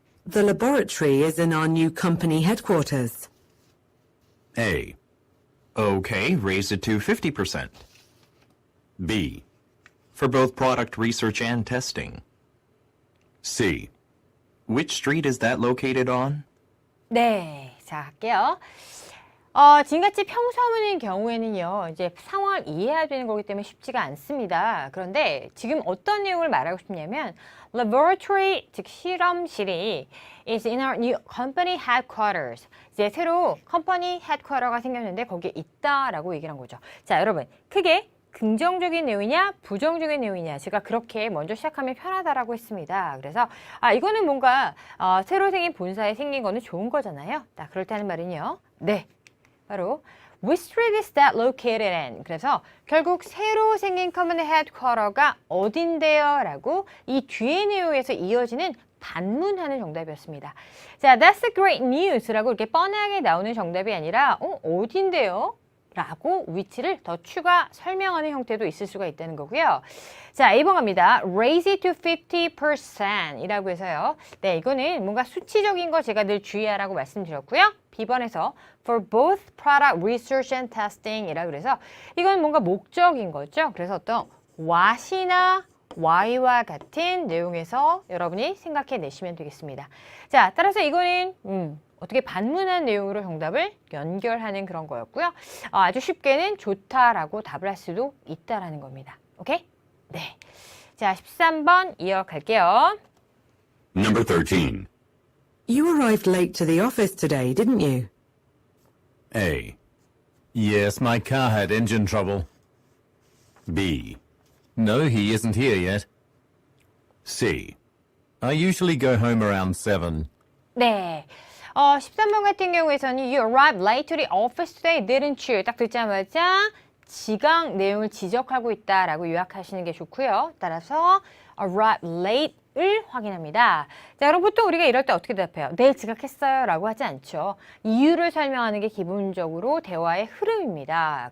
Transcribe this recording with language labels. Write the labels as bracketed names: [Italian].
[English] The laboratory is in our new company headquarters. A. Okay, raise it to 50%. B. For both product research and testing. C. Which street is that located on? [Korean] 네, 자, 갈게요. 지금같이 평서문인 경우에는요, 이제 상황을 이해해야 되는 거기 때문에 쉽지가 않습니다. 그런데 지금 어떤 내용을 말하고 싶냐면, laboratory, 즉 실험실이 is in our new company headquarters. 이제 새로 컴퍼니 헤드쿼터가 생겼는데 거기에 있다라고 얘기를 한 거죠. 자, 여러분, 크게 긍정적인 내용이냐 부정적인 내용이냐 제가 그렇게 먼저 시작하면 편하다라고 했습니다. 그래서 이거는 뭔가 새로 생긴 본사에 생긴 거는 좋은 거잖아요. 자, 그럴 때 하는 말은요. [English] 네, 바로 Which street is that located in? [Korean] 그래서 결국 새로 생긴 company headquarter가 어딘데요? 라고 이 뒤의 내용에서 이어지는 반문하는 정답이었습니다. 자, that's a great news 라고 이렇게 뻔하게 나오는 정답이 아니라 어딘데요? 라고 위치를 더 추가 설명하는 형태도 있을 수가 있다는 거고요. 자, 2번 갑니다. [English] Raise it to 50% 이라고 해서요. [Korean] 네, 이거는 뭔가 수치적인 거 제가 늘 주의하라고 말씀드렸고요. B번에서 for both product research and testing 이라고 그래서 이건 뭔가 목적인 거죠. 그래서 어떤 what이나 why와 같은 내용에서 여러분이 생각해 내시면 되겠습니다. 자, 따라서 이거는 어떻게 반문한 내용으로 정답을 연결하는 그런 거였고요. 아주 쉽게는 좋다라고 답을 할 수도 있다라는 겁니다. 오케이? 네. 자, 13번 이어갈게요. [English] Number 13. You arrived late to the office today, didn't you? A. Yes, my car had engine trouble. B. No, he isn't here yet. C. I usually go home around 7. [Korean] 네. [English] 13번 같은 경우에서는 You arrived late to the office today, didn't you? [Korean] 딱 듣자마자 지각 내용을 지적하고 있다라고 요약하시는 게 좋고요. 따라서 arrived late을 확인합니다. 자, 그럼 보통 우리가 이럴 때 어떻게 대답해요? 네, 지각했어요 라고 하지 않죠. 이유를 설명하는 게 기본적으로 대화의 흐름입니다.